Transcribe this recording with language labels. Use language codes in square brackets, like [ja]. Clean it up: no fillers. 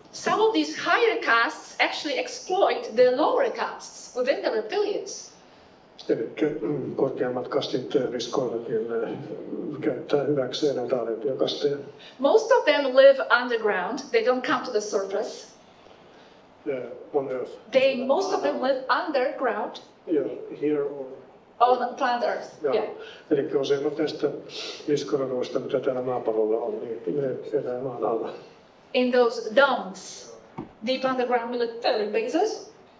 [en] Some of these higher castes actually exploit the lower castes within the reptilians. [fi] Eli korkeammat kastit liskoillakin käyttää hyväkseen näitä alempia kasteja. [en] Most of them live underground. They don't come to the surface. On Earth. Most of them live underground Ja here on. on planet Earth. Joo. Yeah. [fi] Eli useimmat näistä liskoroduista, mitä täällä maapallolla on, niin ne elää maan alla. [en] In those domes, deep underground military bases.